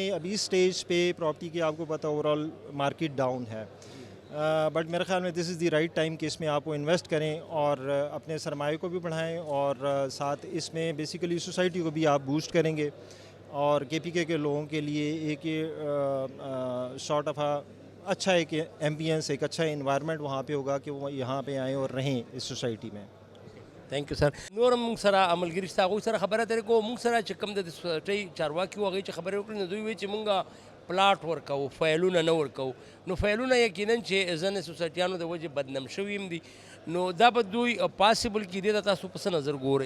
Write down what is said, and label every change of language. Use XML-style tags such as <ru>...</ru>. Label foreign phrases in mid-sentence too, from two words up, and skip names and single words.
<ur>ابھی سٹیج پہ پراپرٹی کی آپ کو پتہ</ur> <en>overall market down</en> <ur>ہے بٹ میرے خیال میں</ur> <en>this is the right time</en> <ur>کہ اس میں آپ کو انویسٹ کریں اور اپنے سرمایے کو بھی بڑھائیں اور ساتھ اس میں بیسیکلی سوسائٹی کو بھی آپ بوسٹ کریں گے اور KPK کے لوگوں کے لیے ایک</ur> <en>sort of</en> <ur>اچھا ایک ایمبینس ایک اچھا انوائرمنٹ وہاں پہ ہوگا کہ وہ یہاں پہ آئیں اور رہیں اس سوسائٹی میں.</ur> <en>thank you sir.</en> <ps>نورم موږ سره عملګري شته هغوی سره خبره ترې کوو. موږ سره چې کوم د سوسایټۍ چارواکي وو هغوی چې خبرې وکړې نو دوی وایي چې موږ پلاټ ورکوو فایلونه نه ورکوو. نو فایلونه یقینا چې ځینې سوسایټیانو د وجې بدنام شوي هم دي نو دا به دوی پاسبل کیدی ته تاسو په څه نظر ګورئ؟</ps>